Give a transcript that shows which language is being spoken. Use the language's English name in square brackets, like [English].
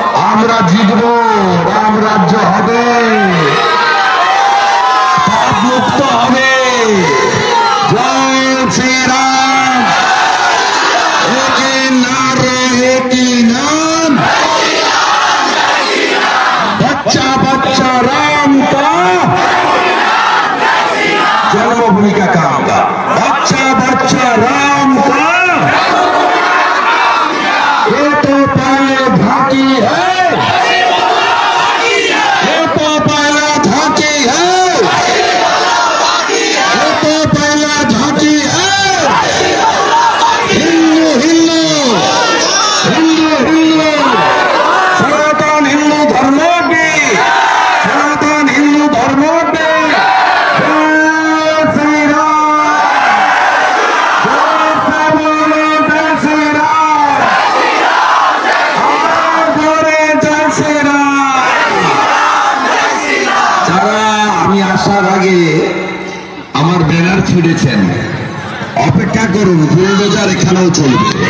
[Bangla] আমরা জিতব, রাম রাজ্য হবে, পাপ মুক্ত হবে। জয় শ্রীরাম, একে নারে একি নাম, [Hindi] बच्चा बच्चा राम का, जन्मभूमि का काम का, बच्चा बच्चा राम का। ये तो पहले झांकी है, ये तो पहला झांकी है, ये तो पहला झांकी है। हिंदू हिंदू हिंदू हिंदू सनातन हिंदू धर्म की, सनातन हिंदू धर्म की जय श्री राम, जय से बोलो जय श्री राम, और बोले जय श्री राम। [Bangla] যারা আমি আসার আগে আমার ব্যানার ছিঁড়েছেন, অপেক্ষা করুন, বুলডোজার এখানেও চলবে।